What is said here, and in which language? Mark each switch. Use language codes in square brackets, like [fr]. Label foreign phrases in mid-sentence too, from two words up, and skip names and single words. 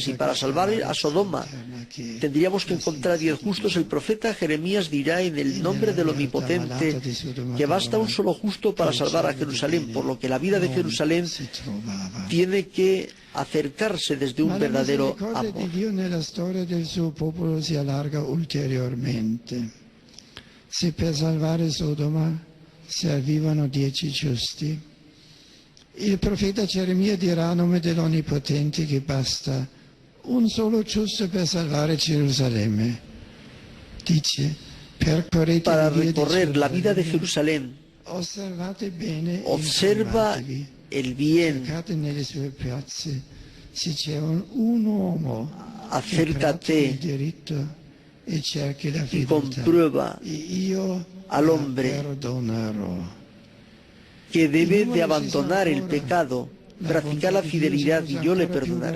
[es] Si para salvar a Sodoma tendríamos que encontrar 10 justos, el profeta Jeremías dirá en el nombre del Omnipotente que basta un solo justo para salvar a Jerusalén, por lo que la vida de Jerusalén tiene que acercarse desde un verdadero amor. [it] Se per salvare Sodoma servivano 10 giusti, il profeta Geremia dirà a nome dell'Onnipotente che basta un solo giusto per salvare Gerusalemme. [es] Dice: para recorrer la vida de Jerusalén, observa el bien, acércate y comprueba al hombre que debe de abandonar el pecado, practicar la fidelidad, y yo le perdonaré.